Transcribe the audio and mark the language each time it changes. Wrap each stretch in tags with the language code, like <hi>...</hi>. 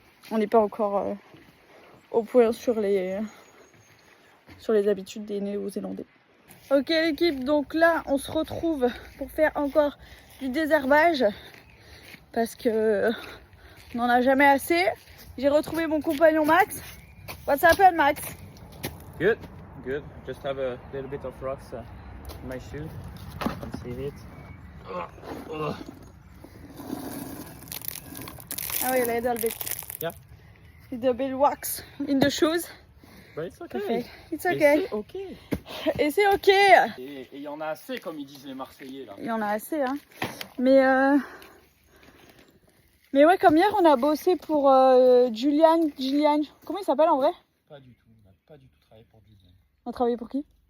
<fr>On n'est pas encore au point sur les habitudes des Néo-Zélandais. Ok l'équipe, donc là on se retrouve pour faire encore du désherbage parce que on n'en a jamais assez. J'ai retrouvé mon compagnon Max.</fr> <en>What's happened, Max? Good, good. Just have a little bit of rocks in my shoe. You can see it.</en> <fr>Ah oui,</fr> <en>a little bit. Yeah. Little bit wax in the shoes. But it's okay.</en> <fr>Parfait.</fr> <en>It's</en> <fr>Et</fr> <en>okay.</en> <fr>c'est ok. Et c'est ok. Et il y en a assez, comme ils disent les Marseillais là. Il y en a assez, hein. Mais ouais, comme hier, on a bossé pour Gillian. Comment il s'appelle en vrai? Pas du tout. On n'a pas du tout travaillé pour Disney. On a travaillé pour qui?</fr>